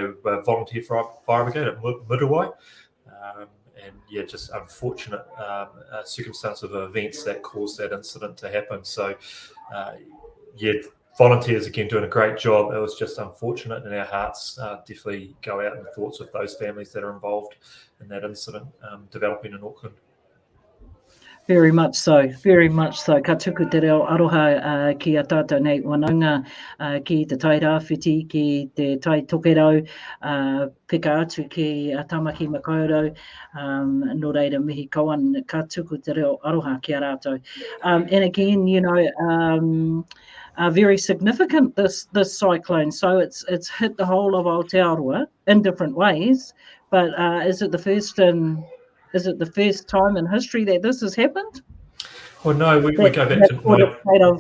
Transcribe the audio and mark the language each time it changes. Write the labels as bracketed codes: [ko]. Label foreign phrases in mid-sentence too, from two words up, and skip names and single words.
[en] They were volunteer fire brigade at Muruwai, yeah, just unfortunate circumstance of events that caused that incident to happen. So yeah, volunteers again doing a great job. It was just unfortunate, and our hearts definitely go out in thoughts with those families that are involved in that incident developing in Auckland. Very much so, very much so. [mi] Ka tuku te reo aroha ki a tātou nei wanaunga ki te tai rāwhiti, ki te tai tokerau, pika atu ki a Tamaki Makaurau, no reira mihi kawan, ka tuku te reo aroha ki a rātou. [en] And again, you know, very significant, this cyclone. So it's hit the whole of Aotearoa in different ways, but is it the first time in history that this has happened? Well, no, we go back to